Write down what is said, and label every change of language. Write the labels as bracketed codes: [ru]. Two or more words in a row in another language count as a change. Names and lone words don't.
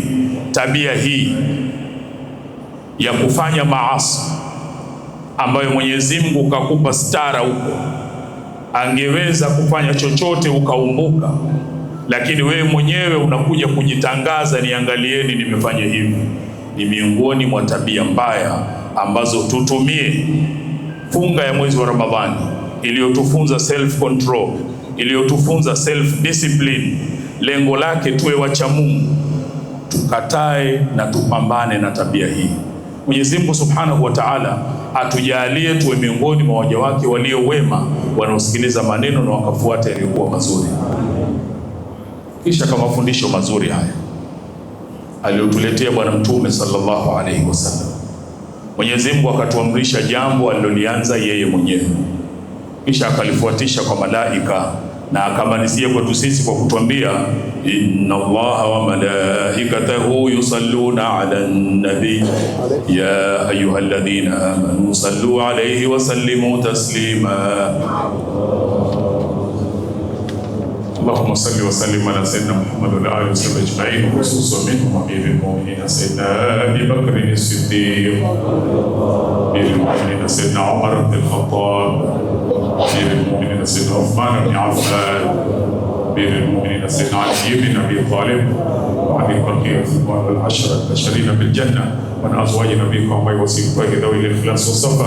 [sw] Tabia hii ya kufanya maasi ambayo Mwenyezi Mungu kakupa stara huko, angeweza kufanya chochote ukaumbuka, lakini wewe mwenyewe unakuja kujitangaza, niangalieni nimefanya hivi. Ni miongoni mwa tabia mbaya ambazo tutumie funga ya mwezi wa Ramadhani iliyotufunza [en] self control, [sw] iliyotufunza [en] self discipline. [sw] Lengo lake tuwe wacha Mungu, tukatae na tupambane na tabia hii. Mwenyezi Mungu [ar] سبحانه وتعالى [sw] atujalie tuwe miongoni mwa waja wake walio wema, wanaosikiliza maneno na wakafuata yaliyokuwa mazuri. Kisha kama mafundisho mazuri haya aliyotuletea Bwana Mtume [ar] صلى الله عليه [sw] wasallam, Mwenyezi Mungu akatuamrisha jambo alilolianza yeye mwenyewe, kisha akalifuatisha kwa malaika, na akamalizia kwetu sisi kwa kutuambia, [ar] إن الله وملائكته يصلون على النبي يا أيها الذين آمنوا صلوا عليه وسلموا تسليما. اللهم صل وسلم على سيدنا محمد وعلى اله وصحبه اجمعين، وخصوصا منهم امير المؤمنين سيدنا ابي بكر الصديق، امير المؤمنين سيدنا عمر بن الخطاب، امير المؤمنين سيدنا عثمان بن عفان، امير المؤمنين سيدنا علي بن ابي طالب، وعلي بقيه العشره البشرين بالجنه، ومن ازواج نبيك وامي وصيبته ذوي الاخلاص والصفا.